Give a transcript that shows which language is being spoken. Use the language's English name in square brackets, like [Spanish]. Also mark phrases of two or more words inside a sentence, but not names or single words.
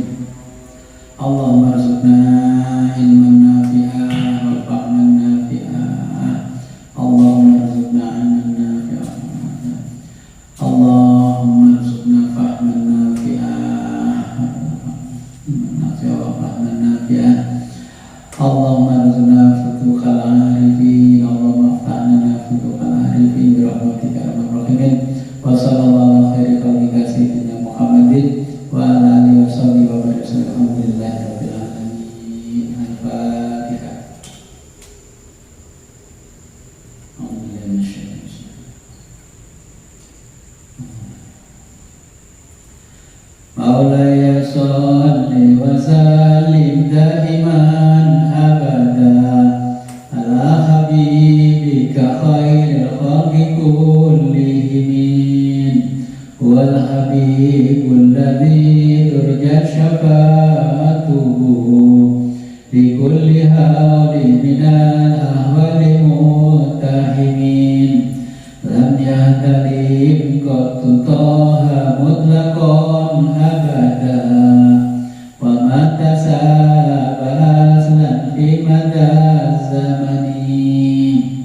[Arabic] اللهم ارزقنا علما نافعا وفهما نافعا. اللهم ارزقنا علما نافعا اللهم ارزقنا فهما نافعا وفهما نافعا. اللهم ارزقنا فتوح العارفين. اللهم افتحنا فتوح العارفين برحمتك يا أرحم الراحمين. وصلى الله عليه وسيدنا محمد وعلى آله وصحبه وبارك الحمد لله رب العالمين. Al-Fatihah. مولاي صل وسلم دائما أبدا على حبيبك خير الخلق كلهم والحبيب الذي ترجى شفاعته لكل هول من الأهوال مقتحم لم يحتلم قط طه مطلقا أبدا وماتا سبسلا في مدى زماني.